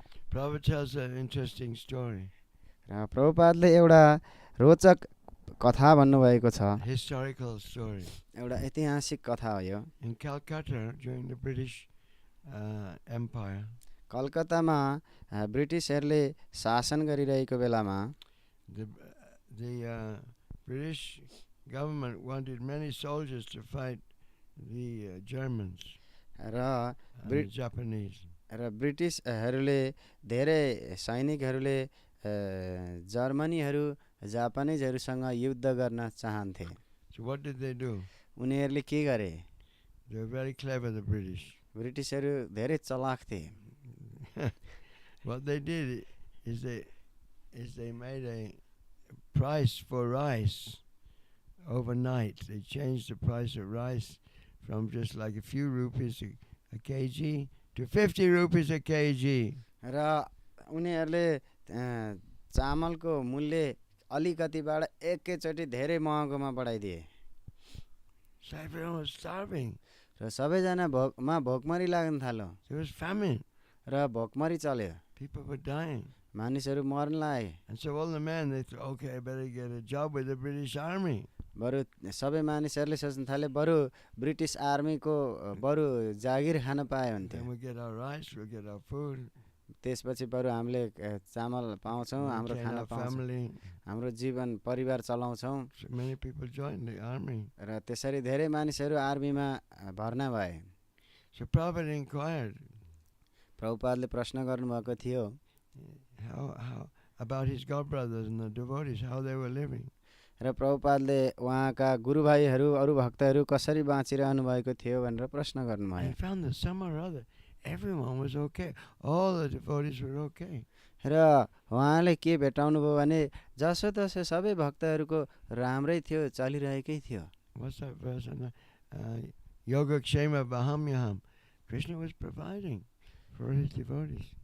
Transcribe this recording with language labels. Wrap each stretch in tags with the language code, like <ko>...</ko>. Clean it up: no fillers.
<en>Prabhupada tells an interesting story.</en> <ne>र प्रभुपादले एउटा रोचक कथा भन्नुभएको छ।</ne> <en>Historical story.</en> <ne>एउटा ऐतिहासिक कथा हो यो।</ne> <en>In Calcutta, during the British Empire,</en> <ne>कलकत्तामा ब्रिटिसहरूले शासन गरिरहेको बेलामा</ne> <en>the British government wanted many soldiers to fight the Germans</en> <ne>र</ne> <en>and the Japanese.</en> <ne>र ब्रिटिसहरूले धेरै सैनिकहरूले जर्मनीहरू जापानिजहरूसँग युद्ध गर्न चाहन्थे।</ne> <en>So what did they do?</en> <ne>उनीहरूले के गरे?</ne> <en>They were very clever, the British.</en> <ne>ब्रिटिसहरू धेरै चलाक थिए।</ne> <en>What they did is they made a price for rice overnight. They changed the price of rice from just like a few rupees a kg to 50 rupees a kg.</en> <ne>र उनीहरूले चामलको मूल्य अलिकतिबाट एकैचोटि धेरै महँगोमा बढाइदिए।</ne> <en>So everyone was starving.</en> <ne>र सबैजना भोकमरी लाग्न थाल्यो।</ne> <en>There was famine.</en> <ne>र भोकमरी चल्यो।</ne> <en>People were dying.</en> <ne>मानिसहरू मर्न लागे।</ne> <en>And so all the men, they thought, okay, I better get a job with the British Army.</en> <ne>बरु सबै मानिसहरूले सोच्न थाले बरु ब्रिटिस आर्मीको बरु जागिर खान पाए हुन्थ्यो।</ne> <en>Then we'll get our rice, we'll get our food.</en> <ne>त्यसपछि बरु हामीले चामल पाउँछौँ, हाम्रो खाना पाउँछौँ, हाम्रो जीवन परिवार चलाउँछौँ।</ne> <en>So many people joined the army.</en> <ne>र त्यसरी धेरै मानिसहरू आर्मीमा भर्ना भए।</ne> <en>So Prabhupada inquired,</en> <ne>प्रभुपादले प्रश्न गर्नुभएको थियो</ne> <en>how about his godbrothers and the devotees, how they were living.</en> <ne>र प्रभुपादले उहाँका गुरुभाइहरू अरू भक्तहरू कसरी बाँचिरहनु भएको थियो भनेर प्रश्न गर्नुभयो।</ne> <en>I found that somehow or other everyone was okay. All the devotees were okay.</en> <ne>र उहाँले के भेटाउनु भयो भने जसो तसो सबै भक्तहरूको राम्रै थियो, चलिरहेकै थियो।</ne> <en>What's that verse?</en> <sa>Yoga-kshema vahamyam.</sa> <en>Krishna was providing for his devotees.</en>